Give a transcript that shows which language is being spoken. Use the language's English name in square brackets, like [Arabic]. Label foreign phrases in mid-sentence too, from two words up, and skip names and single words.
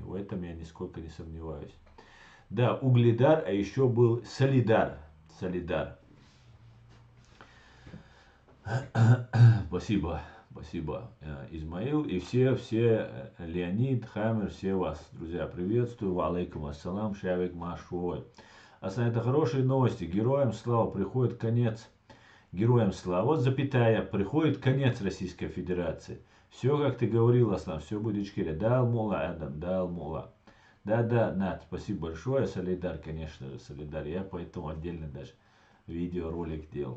[Russian] В этом я нисколько не сомневаюсь. Да, Угледар, а еще был Солидар. Спасибо. Спасибо, Измаил. И все, Леонид, Хамер, все вас, друзья, приветствую. [Arabic] وعليكم السلام, [Chechen] шавик машвой. [Russian] Основные это хорошие новости. Героям слава, приходит конец. Героям слава. Вот запятая, приходит конец Российской Федерации. Все, как ты говорил, Аслан, все будет чкере. [Chechen] Дал мула, [Russian] Адам, [Chechen] дал мула. [Russian] Да, Над, спасибо большое. Солидар, конечно же, солидар. Я поэтому отдельно даже видеоролик делал.